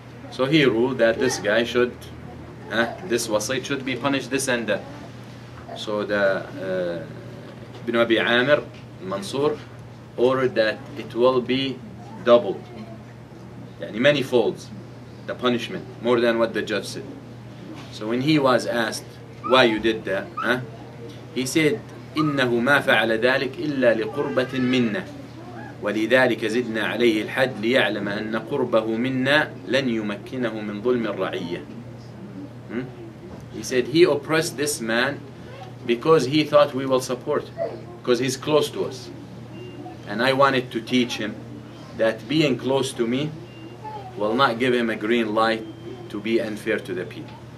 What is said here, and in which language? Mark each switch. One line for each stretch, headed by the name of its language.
English: So he ruled that this guy should, this wasit should be punished this and that. So the Ibn Abi Amir, Mansur, ordered that it will be doubled, yani many folds, the punishment, more than what the judge said. So when he was asked why you did that, he said,
Arabic: إنه ما فعل ذلك إلا لقربة منا ولذلك زدنا عليه الحد ليعلم أن قربه منا لن يمكنه من ظلم الرعية.
English: He said he oppressed this man because he thought we will support him, because he's close to us. And I wanted to teach him that being close to me will not give him a green light to be unfair to the people.